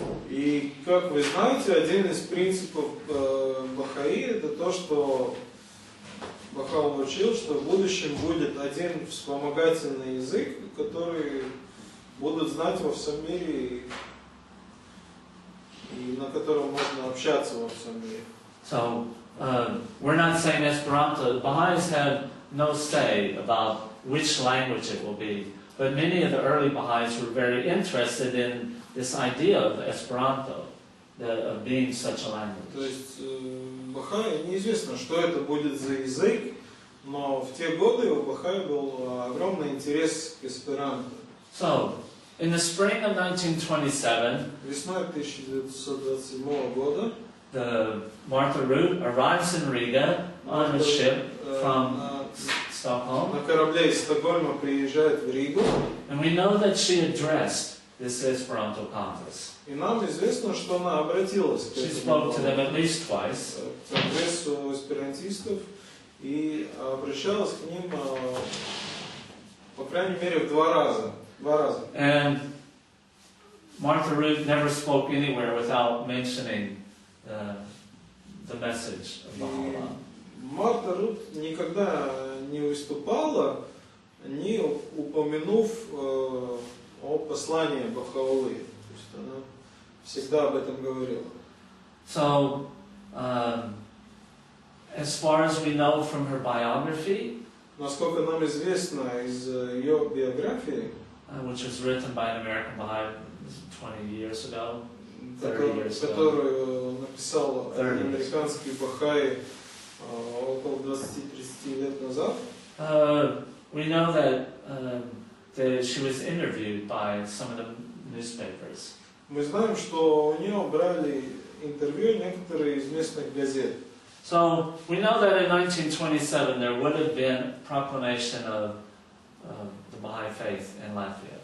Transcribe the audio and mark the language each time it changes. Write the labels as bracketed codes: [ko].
[ru] И, как вы знаете, один из принципов Бахаи – это то, что Бахаи учил, что в будущем будет один вспомогательный язык, который будут знать во всем мире и на котором можно общаться во всем мире. [en] So, we're not saying Esperanto. The Baha'is have no say about which language it will be, but many of the early Baha'is were very interested in this idea of Esperanto, of being such a language. [ru] То есть Бахаи неизвестно, что это будет за язык, но в те годы у Бахаи был огромный интерес к эсперанто. [en] So, in the spring of 1927, [ru] Весной 1927 года [en] the Martha Root arrives in Riga on a ship from Stockholm, [ru] на корабле из Стокгольма приезжает в Ригу, [en] and we know that she addressed this Esperanto Congress. [ru] и нам известно, что она обратилась к [en] She [ru] этому [en] spoke to them at least twice. [ru] конгрессу эсперантистов и обращалась к ним, по крайней мере, в два раза. [en] And Martha Root never spoke anywhere without mentioning the message of Baha'u'llah. [ru] Марта Рут никогда не выступала, не упомянув о послании Бахаулы. То есть она всегда об этом говорила. [en] So, as far as we know from her biography, [ru] Насколько нам известно из ее биографии, [en] which was written by an American Baha'i 20 years ago, 30 years ago, [ru] которую написал американский Бахаи около 20-30 лет назад, [en] we know that she was interviewed by some of the newspapers. [ru] мы знаем, что у нее брали интервью некоторые из местных газет. [en] So we know that in 1927 there would have been proclamation of the Baha'i Faith in Latvia.